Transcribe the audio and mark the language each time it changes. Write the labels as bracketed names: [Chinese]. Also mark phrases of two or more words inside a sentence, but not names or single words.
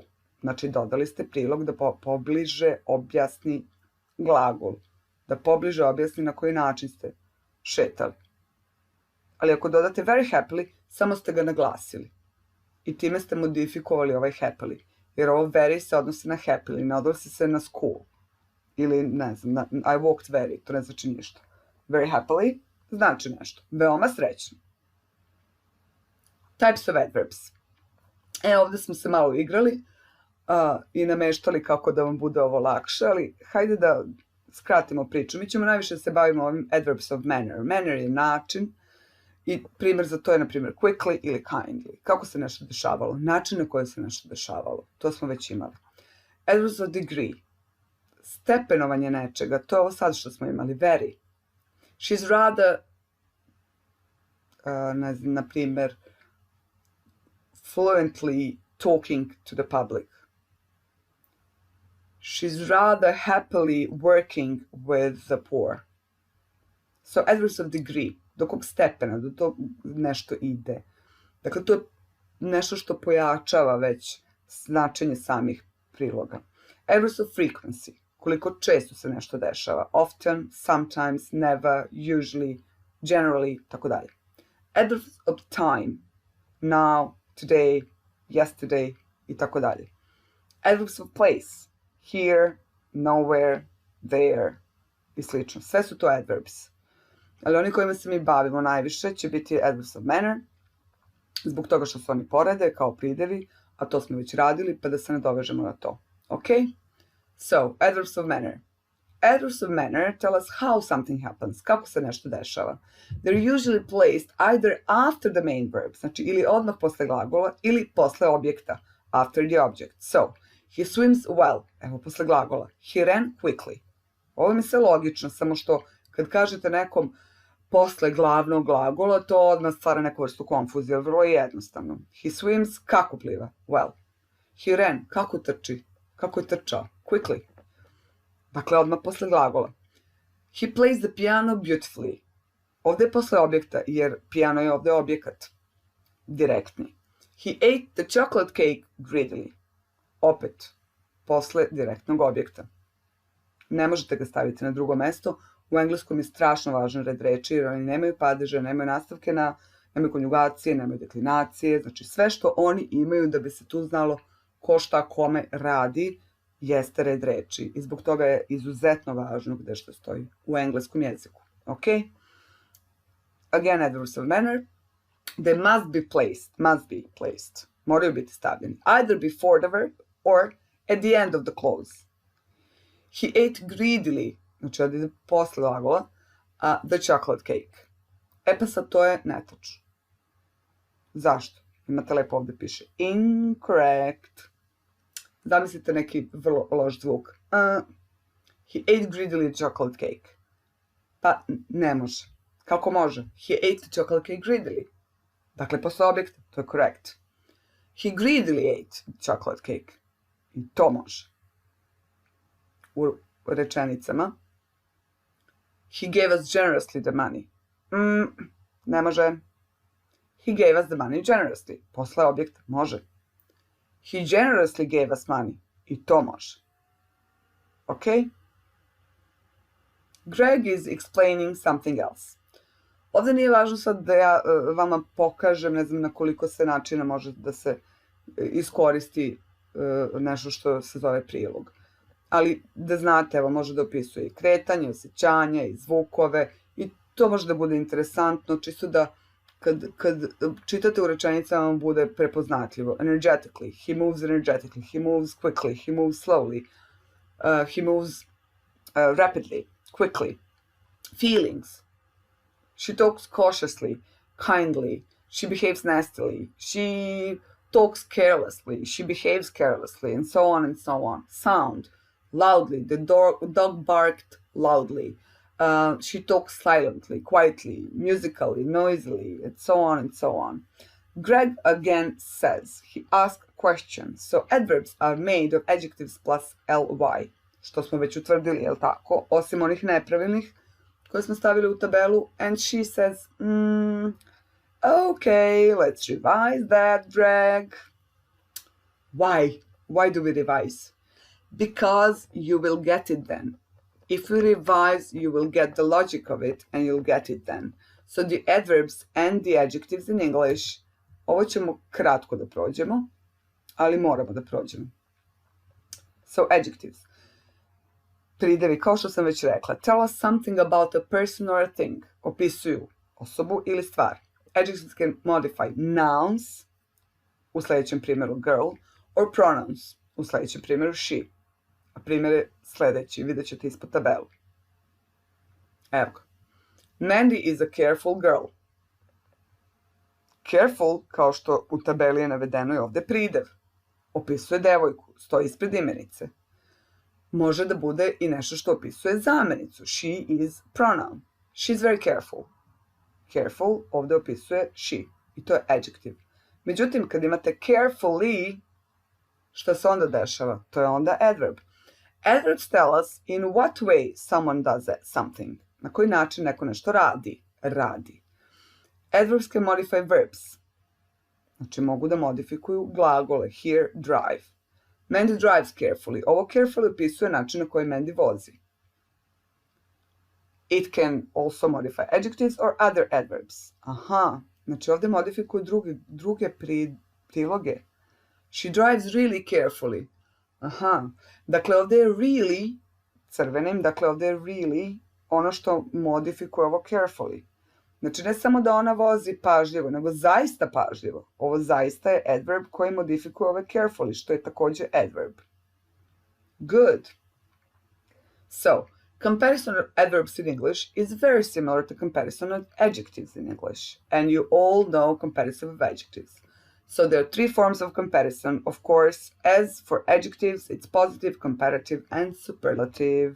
[Serbian] Znači, dodali ste prilog da pobliže objasni glagol. Da pobliže objasni na koji način ste šetali. Ali ako dodate [English] very happily, [Serbian] samo ste ga naglasili. I time ste modifikovali ovaj happily. Jer ovo very se odnosi na happily, ne odnosi se na school. Ili, ne znam, [English] I walked very, [Serbian] to ne znači ništa. [English] Very happily [Serbian] znači nešto. Veoma srećno. [English] Types of adverbs. [Serbian] Ovdje smo se malo igrali i nameštali kako da vam bude ovo lakše, ali hajde da skratimo priču. Mi ćemo najviše se bavimo ovim [English] adverbs of manner. [Serbian] Manner je način i primjer za to je, na primjer, quickly ili kindly. Kako se nešto dešavalo, način na koji se nešto dešavalo. To smo već imali. [English] Adverbs of degree. [Serbian] Stepenovanje nečega, to je ovo sad što smo imali. [English] Very. She's rather, [Serbian] na primjer, [English] fluently talking to the public. She's rather happily working with the poor. So, adverbs of degree. [Serbian] Do kog stepena, do tog nešto ide. Dakle, to je nešto što pojačava već značenje samih priloga. [English] Adverbs of frequency. [Serbian] Koliko često se nešto dešava. [English] Often, sometimes, never, usually, generally, [Serbian] tako dalje. [English] Adverbs of time. Now, today, yesterday, [Serbian] i tako dalje. [English] Adverbs of place. Here, nowhere, there, [Serbian] i slično. Sve su to adverbs. Ali oni kojima se mi bavimo najviše će biti [English] adverbs of manner, [Serbian] zbog toga što su oni porede kao pridevi, a to smo već radili, pa da se ne dovežemo na to. [English] Ok? So, adverbs of manner. Adverbs of manner tell us how something happens, [Serbian] kako se nešto dešava. [English] They're usually placed either after the main verb, [Serbian] znači ili odmah posle glagola, ili posle objekta, [English] after the object. So, he swims well, [Serbian] evo posle glagola. [English] He ran quickly. [Serbian] Ovo mi se logično, samo što kad kažete nekom posle glavnog glagola, to odmah stvara neku vrstu konfuzije, vrlo je jednostavno. [English] He swims, [Serbian] kako pliva? [English] Well. He ran, [Serbian] kako trči? Kako je trčao? Quickly. Dakle, odmah posle glagola. [English] He plays the piano beautifully. [Serbian] Ovdje je posle objekta, jer piano je ovdje objekat. Direktni. [English] He ate the chocolate cake greedily. [Serbian] Opet, posle direktnog objekta. Ne možete ga staviti na drugo mesto. U engleskom je strašno važan red reči, jer oni nemaju padeže, nemaju nastavke nemaju konjugacije, nemaju deklinacije. Znači, sve što oni imaju da bi se tu znalo ko šta kome radi, jeste red reči. I zbog toga je izuzetno važno gde što stoji u engleskom jeziku. Ok? [English] Again, adverbs of manner. They must be placed. [Serbian] Moraju biti stavljeni. [English] Either before the verb or at the end of the clause. He ate greedily, [Serbian] znači ovdje posle glagola, [English] the chocolate cake. [Serbian] Pa sad to je netačno. Zašto? Imate lepo ovdje piše incorrect. Zamislite neki vrlo loš zvuk. [English] He ate greedily the chocolate cake. [Serbian] Pa ne može. Kako može? [English] He ate the chocolate cake greedily. [Serbian] Dakle, posle objekta, to je correct. [English] He greedily ate the chocolate cake. [Serbian] I to može. U rečenicama. [English] He gave us generously the money. [Serbian] Ne može. [English] He gave us the money generously. [Serbian] Posle objekta, može. [English] He generously gave us money. [Serbian] I to može. Ok? [English] Greg is explaining something else. [Serbian] Ovdje nije važno sad da ja vama pokažem, ne znam na koliko se načina može da se iskoristi nešto što se zove prilog. Ali da znate, evo, može da opisuje i kretanje, osjećanja i zvukove i to može da bude interesantno, čisto da kad čitate u rečenicama vam bude prepoznatljivo. [English] Energetically, he moves energetically, he moves quickly, he moves slowly, he moves rapidly, quickly. Feelings. She talks cautiously, kindly, she behaves nastily, she talks carelessly, she behaves carelessly, and so on and so on. Sound. Loudly, the dog barked loudly. She talks silently, quietly, musically, noisily, and so on and so on. Greg again says, he asked questions, so adverbs are made of adjectives plus ly, [Serbian] što smo već utvrdili, jel tako, osim onih nepravilnih koje smo stavili u tabelu, [English] and she says, okay, let's revise that, Greg. Why? Why do we revise? Because you will get it then. If you revise, you will get the logic of it and you'll get it then. So the adverbs and the adjectives in English, [Serbian] ovo ćemo kratko da prođemo, ali moramo da prođemo. [English] So adjectives. [Serbian] Pridevi, kao što sam već rekla, [English] tell us something about a person or a thing. [Serbian] Opisuju osobu ili stvar. [English] Adjectives can modify nouns, [Serbian] u sljedećem primjeru girl, [English] or pronouns, [Serbian] u sljedećem primjeru she. A primjer je sljedeći, vidjet ćete ispod tabelu. Evo ga. [English] Mandy is a careful girl. Careful, [Serbian] kao što u tabeli je navedeno i ovdje pridev. Opisuje devojku, stoji ispred imenice. Može da bude i nešto što opisuje zamenicu. [English] She is pronoun. She is very careful. Careful [Serbian] ovdje opisuje [English] she. [Serbian] I to je adjective. Međutim, kad imate carefully, šta se onda dešava? To je onda adverb. [English] Adverbs tell us in what way someone does something. [Serbian] Na koji način neko nešto radi. Radi. [English] Adverbs can modify verbs. [Serbian] Znači mogu da modifikuju glagole. [English] Here, drive. Mandy drives carefully. [Serbian] Ovo carefully opisuje način na koji Mandy vozi. [English] It can also modify adjectives or other adverbs. [Serbian] Aha, znači ovdje modifikuju druge priloge. [English] She drives really carefully. [Serbian] Aha, dakle ovdje je really, crvenim, dakle ovdje je really ono što modifikuje ovo carefully. Znači ne samo da ona vozi pažljivo, nego zaista pažljivo. Ovo zaista je adverb koji modifikuje ove carefully, što je također adverb. [English] Good. So, comparison of adverbs in English is very similar to comparison of adjectives in English. And you all know comparison of adjectives. So there are three forms of comparison, of course. As for adjectives, it's positive, comparative, and superlative.